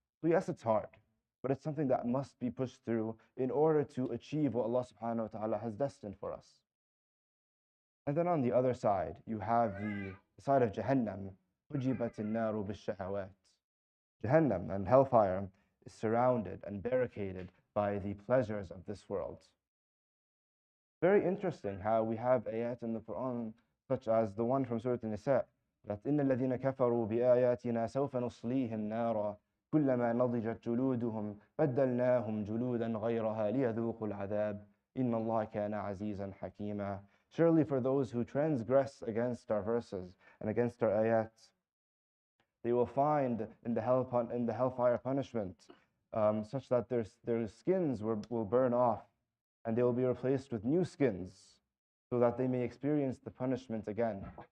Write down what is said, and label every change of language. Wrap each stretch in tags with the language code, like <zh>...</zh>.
<en>So yes, it's hard, but it's something that must be pushed through in order to achieve what Allah subhanahu wa ta'ala has destined for us. And then on the other side, you have the side of Jahannam,</en> <ar>hujibat an-naru bishahawat.</ar> <en>Jahannam and hellfire is surrounded and barricaded by the pleasures of this world. Very interesting how we have ayat in the Quran, such as the one from Surah An-Nisa, that</en> <ar>إِنَّ الَّذِينَ كَفَرُوا بِآيَاتِنَا سَوْفَ نُصْلِيهِمْ نَارًا كُلَّمَا نَضِجَتْ جُلُودُهُمْ بَدَّلْنَاهُمْ جُلُودًا غَيْرَهَا لِيَذُوقُوا الْعَذَابَ إِنَّ اللَّهَ كَانَ عَزِيزًا حَكِيمًا.</ar> <en>Surely for those who transgress against our verses and against our ayat, they will find in the hellfire punishment, such that their skins will burn off, and they will be replaced with new skins, so that they may experience the punishment again.</en>